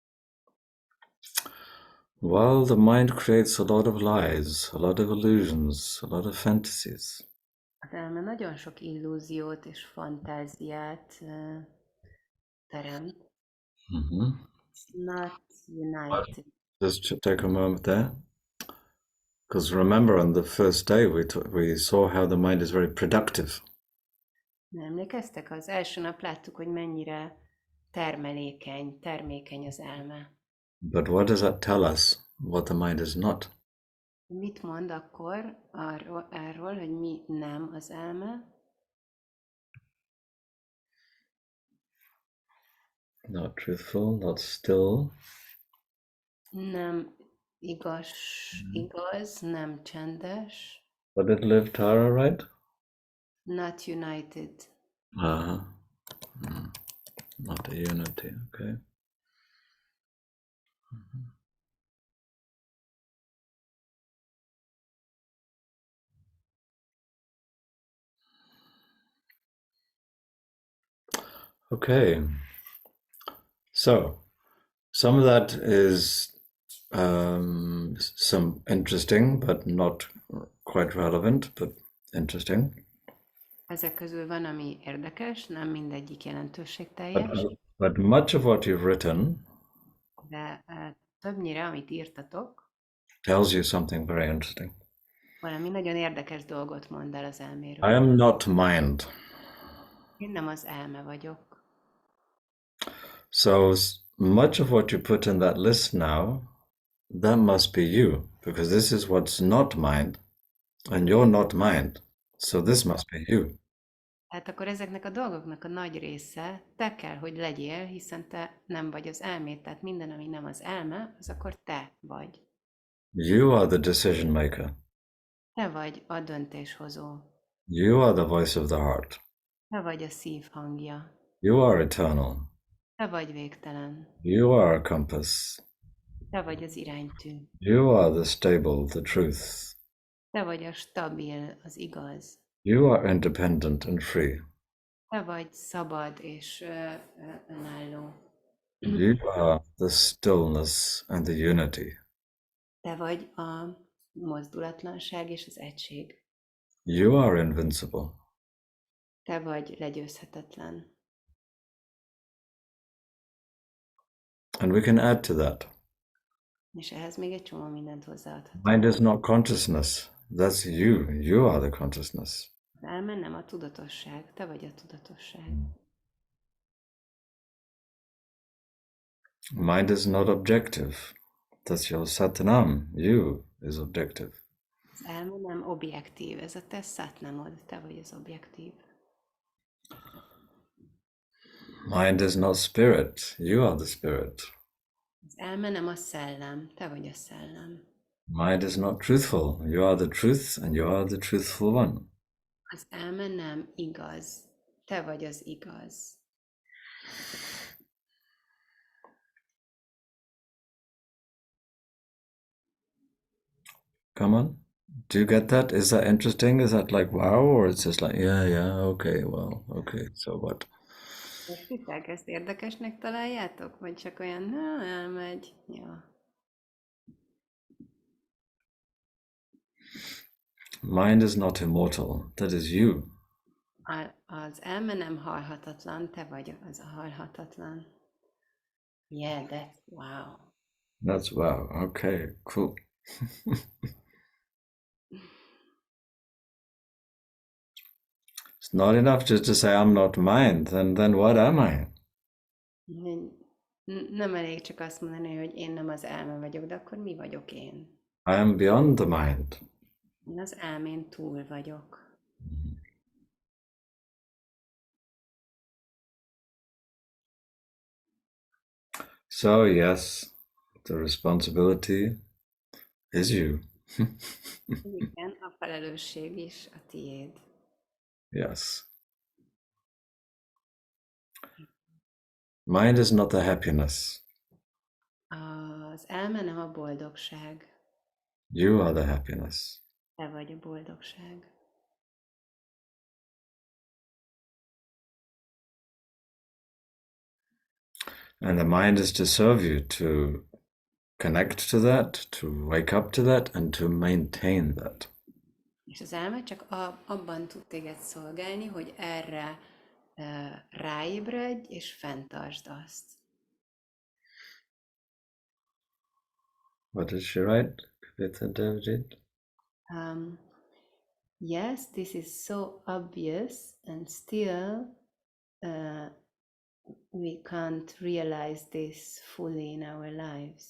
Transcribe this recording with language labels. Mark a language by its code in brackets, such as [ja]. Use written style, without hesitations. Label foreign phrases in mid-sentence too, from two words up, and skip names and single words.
[en] Well, the mind creates a lot of lies, a lot of illusions, a lot of fantasies. [hu] Az elme nagyon sok illúziót és fantáziát teremt. [en] It's not united. Just take a moment there. Because remember, on the first day, we saw how the mind is very productive. [hu] Emlékeztek? Az első nap láttuk, hogy mennyire termékeny az elme. [en] But what does that tell us? What the mind is not? [hu] Mit mond akkor arról, hogy mi nem az elme? [en] Not truthful, not still, [hu] Nem igaz, nem csendes, [en] what did Liv Tara write? not united. Uh-huh. Not a unity, okay. Okay. So, some of that is some interesting, but not quite relevant, but interesting. [hu] Ezek közül van, ami érdekes, nem mindegyik jelentőségteljes, [en] But much of what you've written [hu] de többnyire, amit írtatok, [en] tells you something very interesting. [hu] valami nagyon érdekes dolgot mond el az elméről. [en] I am not mind. [hu] Én nem az elme vagyok. [en] So much of what you put in that list now, that must be you, because this is what's not mind, and you're not mind. So this must be you. [hu] Hát akkor ezeknek a dolgoknak a nagy része te kell, hogy legyél, hiszen te nem vagy az elmét, tehát minden, ami nem az elme, az akkor te vagy. [en] You are the decision maker. [hu] Te vagy a döntéshozó. [en] You are the voice of the heart. [hu] Te vagy a szív hangja. [en] You are eternal. [hu] Te vagy végtelen. [en] You are a compass. [hu] Te vagy az iránytű. [en] You are the stable, the truth. [hu] Te vagy a stabil, az igaz. [en] You are independent and free. [hu] Te vagy szabad és önálló. [en] You are the stillness and the unity. [hu] Te vagy a mozdulatlanság és az egység. [en] You are invincible. [hu] Te vagy legyőzhetetlen. [en] And we can add to that. [hu] És ehhez még egy csomó mindent hozzáadhatunk. [en] Mind is not consciousness. That's you. You are the consciousness. [hu] Az elme nem a tudatosság, te vagy a tudatosság. [en] Mind is not objective. That's your Satnam. You is objective. [hu] Az elme nem objektív, ez a te szatnamod, te vagy az objektív. [en] Mind is not spirit. You are the spirit. [hu] Az elme nem a szellem, te vagy a szellem. [en] Mind is not truthful. You are the truth and you are the truthful one. [hu] Az elme nem igaz, te vagy az igaz. [en] Come on. Do you get that? Is that interesting? Is that like wow? Or it's just like, yeah, okay, well, okay, so what? [hu] Értitek, ezt érdekesnek találjátok? Vagy csak olyan, elmegy, ja. [en] Mind is not immortal. That is you. [hu] Az elme nem halhatatlan, te vagy az a halhatatlan. [en] Yeah, that's wow. That's wow. Okay, cool. It's not enough just to say I'm not mind. Then what am I? [hu] Nem elég csak azt mondani, hogy én nem az elme vagyok, de akkor mi vagyok én? [en] I am beyond the mind. [hu] Én az elmén túl vagyok. [en] So yes, the responsibility is you. [hu] Igen, a felelősség is a tiéd. [en] Yes. Mind is not the happiness. [hu] Az elme nem a boldogság. [en] You are the happiness. [hu] Te vagy a boldogság. [en] And the mind is to serve you to connect to that, to wake up to that, and to maintain that. [hu] És az elme csak abban tud téged szolgálni, hogy erre ráébredj és fenntartsd azt. [en] What did she write? Kavita Devjit? Yes, this is so obvious, and still we can't realize this fully in our lives.